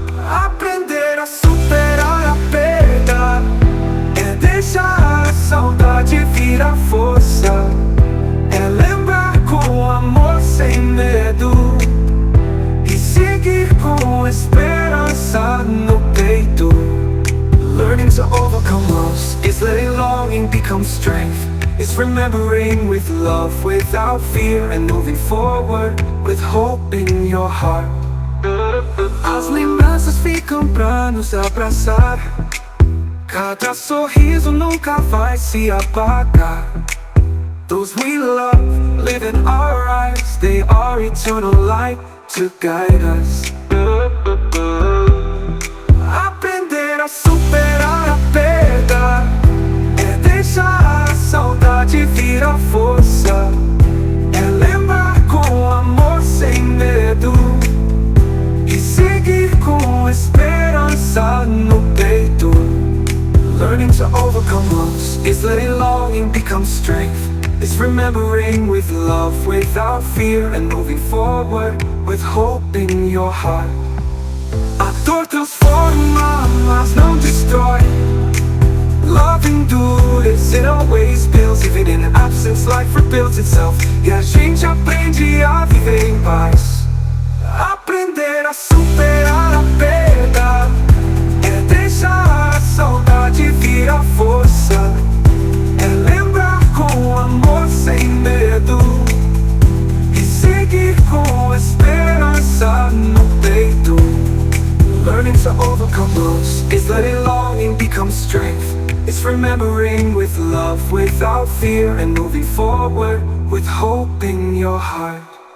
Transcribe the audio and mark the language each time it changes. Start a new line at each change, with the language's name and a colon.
Portuguese: Aprender a superar a perda é deixar a saudade virar força. É lembrar com amor sem medo e seguir com esperança no peito.
English: Learning to overcome loss is letting longing become strength. It's remembering with love, without fear, and moving forward with hope in your heart.
Portuguese: As lembranças ficam pra nos abraçar. Cada sorriso nunca vai se apagar.
English: Those we love, living our lives, they are eternal light to guide us.
Portuguese: Aprender a superar a perda é deixar a saudade virar força. É lembrar com amor sem medo e seguir com esperança no peito.
English: Learning to overcome loss is letting longing become strength. It's remembering with love, without fear, and moving forward with hope in your heart.
Portuguese: A dor transforma, mas não destrói.
English: Love endures, it always builds. Even in absence, life rebuilds itself.
Portuguese: E a gente aprende a viver em paz. Aprender a superar a perda é deixar a saudade virar força. É lembrar com amor sem medo e seguir com esperança no peito.
English: Learning to overcome loss is letting longing become strength. It's remembering with love, without fear, and moving forward with hope in your heart.